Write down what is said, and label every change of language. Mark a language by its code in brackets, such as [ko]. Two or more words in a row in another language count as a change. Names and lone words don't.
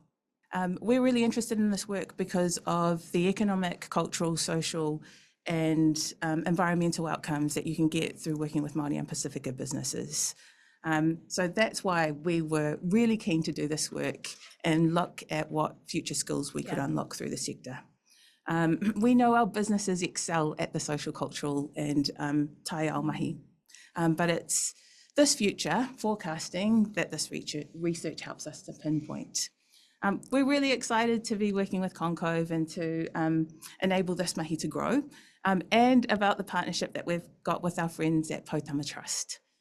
[en] We're really interested in this work because of the economic, cultural, social, and environmental outcomes that you can get through working with Māori and Pasifika businesses. So that's why we were really keen to do this work and look at what future skills we could unlock through the sector. We know our businesses excel at the social, cultural and [mi] tai ao mahi, [en] but it's this future forecasting that this research helps us to pinpoint. We're really excited to be working with ConCOVE and to enable this mahi to grow, and about the partnership that we've got with our friends at Poutama Trust.